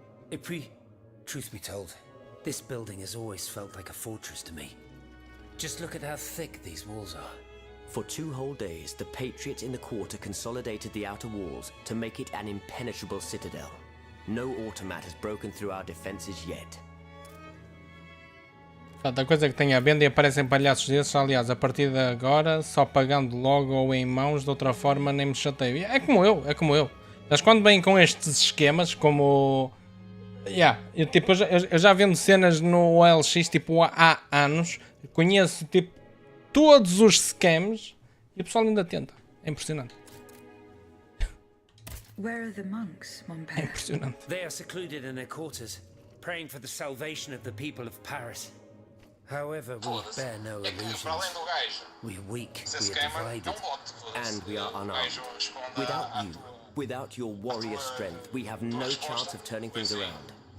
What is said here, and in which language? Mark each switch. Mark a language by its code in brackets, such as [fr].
[fr] Et puis, [en] truth be told, this building has always felt like a fortress to me. Just look at how thick these walls are. For 2 whole days, the Patriots in the quarter consolidated the outer walls to make it an impenetrable citadel. No automat has broken through our defenses yet. [pt] Portanto, a coisa que tem à venda e aparecem palhaços desses, aliás, a partir de agora, só pagando logo ou em mãos, de outra forma nem me chateio. É como eu, é como eu. Mas quando vêm com estes esquemas, como... eu já vendo cenas no OLX, tipo, há anos, conheço, tipo, todos os scams e o pessoal ainda tenta. É impressionante. [en] Where are the monks, mon [pt] É [en] père? [pt] impressionante. [en] They are secluded in their quarters, praying for the salvation of the people of Paris. However, we bear no illusions. We are weak, we are divided. And we are unarmed. Without your warrior strength, we have no chance of turning things around.